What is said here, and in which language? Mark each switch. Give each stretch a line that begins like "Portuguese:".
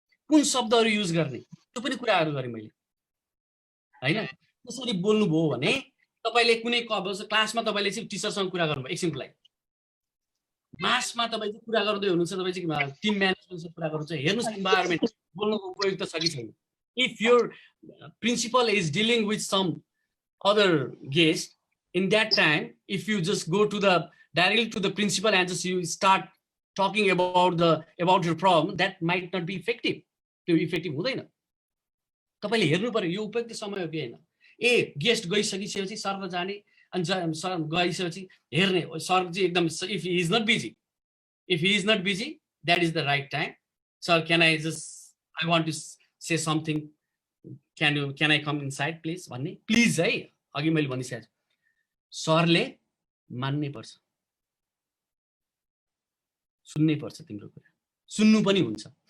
Nepali: कुन शब्दहरु युज गर्ने त्यो पनि कुराहरु गरे मैले हैन। त्यसरी बोल्नु भयो भने तपाईले कुनै क्लासमा तपाईले चाहिँ टिचरसँग कुरा गर्नुभयो, एकछिनको लागि मासमा तपाई चाहिँ कुरा गर्दै हुनुहुन्छ, तपाई चाहिँ टिम म्यानेजमेन्टसँग कुरा गर्नुहुन्छ, हेर्नुस् इन्भाइरोमेन्ट बोल्नुको उपयुक्त छ कि छैन।
English: If your principal is dealing with some other guest, in that time, if you just go to directly to the principal and just you start talking about your problem, that might not be effective.
Nepali: त्यो effective हुँदैन। तपाईले हेर्नु पर्यो यो उपयुक्त समय हो कि हैन। गेस्ट गइसकिसकेपछि सर र जाने, अनि सर गइसकेपछि हेर्ने, सर चाहिँ एकदम
English: if he is not busy, that is the right time. Sir, I want to say something, can I come inside please
Nepali: भन्ने,
English: Please है।
Nepali: अघि मैले भनिसकेँ सरले मान्नै पर्छ, सुन्नै पर्छ, तिम्रो कुरा सुन्नु पनि हुन्छ।